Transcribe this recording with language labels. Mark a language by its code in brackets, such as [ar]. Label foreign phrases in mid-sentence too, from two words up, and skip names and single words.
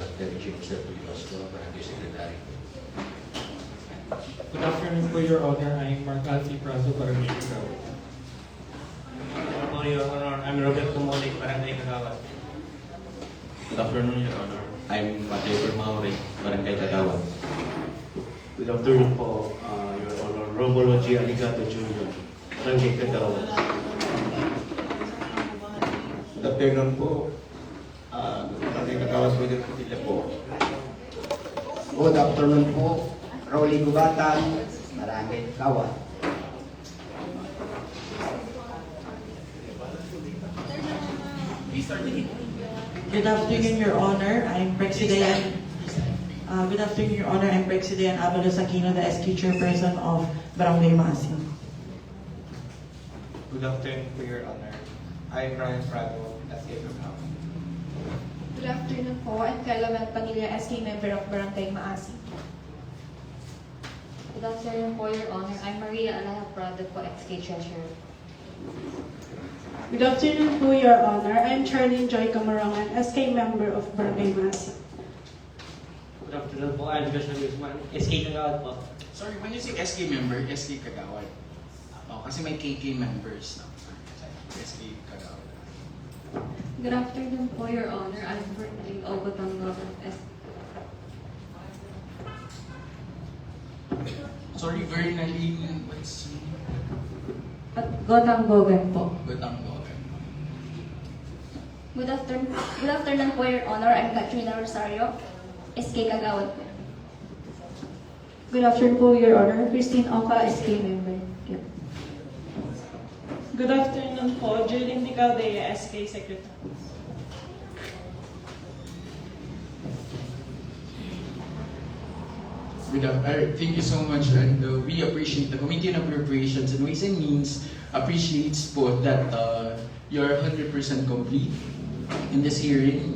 [en] Terry James Castro, Barangay Secretary. Good afternoon po, Your Honor. I'm Mark Alfie Prazo, Barangay Kagawad. Your Honor, I'm Robert Kumolik, Barangay Kagawad. Good afternoon, Your Honor. I'm Mateo Maure, Barangay Kagawad. Good afternoon po, Your Honor. Romulo G. Aligato Jr., Barangay Kagawad. Good afternoon po, Barangay Kagawad Pwede Putila po. Good afternoon po, Rolly Gubatan, Barangay Kagawad. Good afternoon, Your Honor. I'm President. Good afternoon, Your Honor. I'm President Avalos Aquino, the SQ Chairperson of Barangay Maasin. Good afternoon po, Your Honor. I'm Ryan Prado, SK Kagawad. Good afternoon po. I'm Carla Padilla, SK member of Barangay Maasin. Good afternoon po, Your Honor. I'm Maria Alaya Prado po, XK Treasurer. Good afternoon po, Your Honor. I'm Charlene Joy Camarangan, SK member of Barangay Maasin. Good afternoon po, I'm Joshua Guzman, SK Kagawad po. Sorry, when you say SK member, SK Kagawad. [tl] Kasi may KK members na. [en] SK Kagawad. Good afternoon po, Your Honor. I'm Bertling Ogotango, Sorry, very naling. What's at Gotanggogan po. Batang Logan? Good afternoon po, Your Honor. I'm Katrina Rosario, SK Kagawad po. Good afternoon po, Your Honor. Christine Oka, SK member. Yep. Good afternoon po, Julie Nicaldea, SK Secretary. Thank you so much, and we appreciate the Committee on Appropriations and Ways and Means appreciates po that you're 100% complete in this hearing.